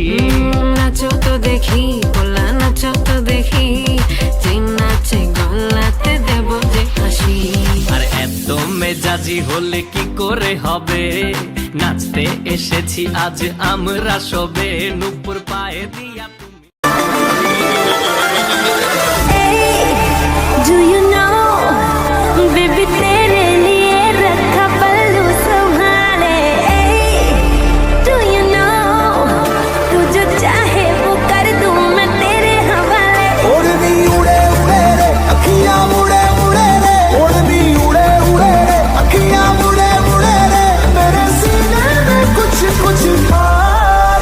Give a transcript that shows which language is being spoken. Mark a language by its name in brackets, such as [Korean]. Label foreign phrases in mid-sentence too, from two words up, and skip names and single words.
[Bangla] নাচো তো দেখি বলা, নাচো তো দেখি, যে নাচে গলাতে দেব যে হাসি। আর এত মেজাজি হলে কি করে হবে, নাচতে এসেছি আজ আমরা সবে, নুপুর পায়ে দিয়া তুমি। [English] Do you know, baby [Hindi] तेरे लिए रखा पल्लू संभाले। [English] Do you know, [Hindi] तू जो चाहे वो कर दूं मैं तेरे हवाले। ओढ़नी उड़े उड़े रे अखियां मुड़े मुड़े रे, ओढ़नी उड़े उड़े रे अखियां मुड़े मुड़े रे, मेरे सीने में कुछ कुछ खार।